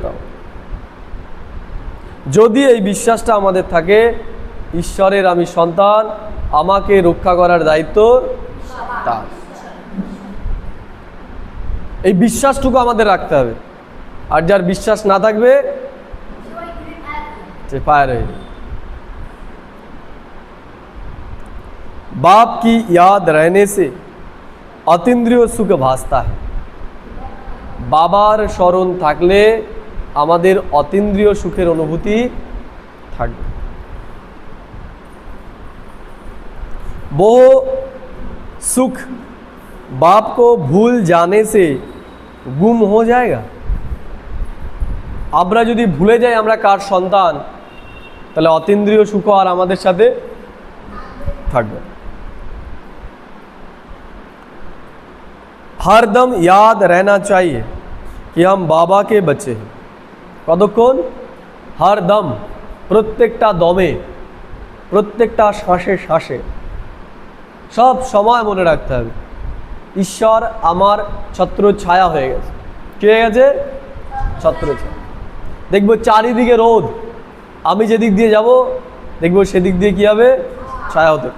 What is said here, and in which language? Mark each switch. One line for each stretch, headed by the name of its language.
Bangla: তাও যদি এই বিশ্বাসটা আমাদের থাকে, ঈশ্বরের আমি সন্তান, আমাকে রক্ষা করার দায়িত্ব তার, এই বিশ্বাসটুকু আমাদের রাখতে হবে। আর যার বিশ্বাস না থাকবে সে ফায়ার হয়ে যাবে।
Hindi: बाप की याद रहने से अतीन्द्रिय सुख भासता है।
Bangla: বাবার স্মরণ থাকলে আমাদের অতীন্দ্রিয় সুখের অনুভূতি থাকবে।
Hindi: वो सुख बाप को भूल जाने से गुम हो जाएगा।
Bangla: আমরা যদি ভুলে যাই আমরা কার সন্তান, তাহলে অতীন্দ্রিয় সুখ আর আমাদের সাথে থাকবে।
Hindi: हरदम याद रहना चाहिए कि हम बाबा के बच्चे हैं।
Bangla: কতক্ষণ?
Hindi: हरदम,
Bangla: প্রত্যেকটা দমে, প্রত্যেকটা শ্বাসে শ্বাসে, সব সময় মনে রাখতে হবে ঈশ্বর আমার ছত্র ছায়া হয়ে গেছে। কি হয়ে গেছে? ছত্র ছায়া। দেখবো চারিদিকে রোদ, আমি যেদিক দিয়ে যাব দেখবো সেদিক দিয়ে কি হবে? ছায়া হতে।